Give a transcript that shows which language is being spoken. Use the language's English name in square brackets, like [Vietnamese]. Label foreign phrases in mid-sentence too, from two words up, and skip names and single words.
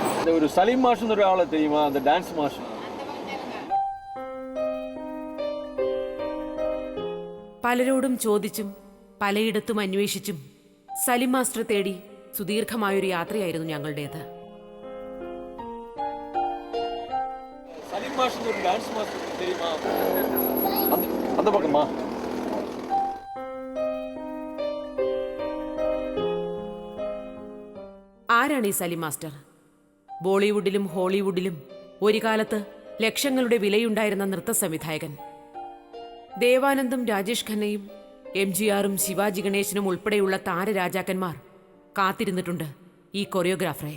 [Malayalam] ഒരു സലീം മാഷ് എന്നൊരാളെ [Tamil] தெரியுமா? அந்த டான்ஸ் [Malayalam] മാഷ്. പലരോടും ചോദിച്ചും പലയിടത്തും അന്വേഷിച്ചും സലിം മാസ്റ്റർ തേടി സുദീർഘമായൊരു യാത്രയായിരുന്നു ഞങ്ങളുടേത്. സലീം മാഷ് എന്നൊരു டான்ஸ் മാഷ് தெரியுமா? [Tamil] அந்த பக்கமா? [Malayalam] ആരാണ് ഈ സലിം മാസ്റ്റർ? ബോളിവുഡിലും ഹോളിവുഡിലും ഒരു കാലത്ത് ലക്ഷങ്ങളുടെ വിലയുണ്ടായിരുന്ന നൃത്ത സംവിധായകൻ. ദേവാനന്ദും രാജേഷ് ഖന്നയും MGRും ശിവാജി ഗണേശനും ഉൾപ്പെടെയുള്ള താരരാജാക്കന്മാർ കാത്തിരുന്നിട്ടുണ്ട് ഈ കൊറിയോഗ്രാഫറെ.